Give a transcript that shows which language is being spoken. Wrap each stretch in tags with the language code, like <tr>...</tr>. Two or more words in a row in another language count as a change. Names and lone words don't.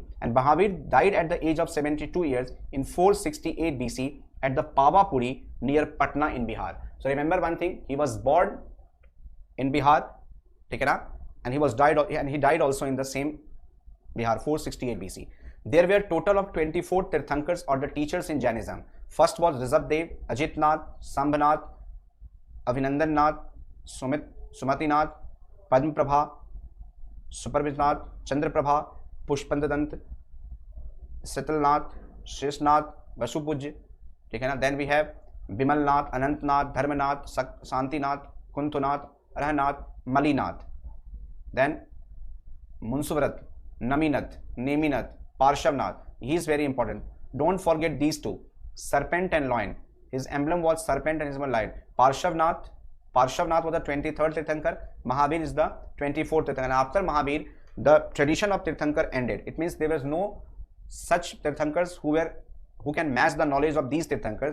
<en>And Mahavir died at the age of 72 years in 468 BC at the Pavapuri near Patna in Bihar. So remember one thing, he was born in Bihar, and he died also in the same Bihar, 468 BC. There were total of 24 Tirthankars or the teachers in Jainism. First was Rishabdev, Ajitnath, Sambhanath, Abhinandannath, Sumatinath, Padmaprabha, Suparvitnath, Chandraprabha, Pushpandadant, Sitalnath, Sheshnath, Vasupuj. Then we have Bimalnath, Anantnath, Dharmanath, Santinath, Kuntunath, Rahanath, Malinath. Then Munsuvrat, Naminath, Neminath, Parshavnath. He is very important. Don't forget these two. Serpent and lion. His emblem was serpent and his lion. Parshavnath was the 23rd Tirthankar. Mahavir is the 24th Tirthankar. And after Mahavir, the tradition of Tirthankar ended. It means there was no such Tirthankars who can match the knowledge of these Tirthankars.</en>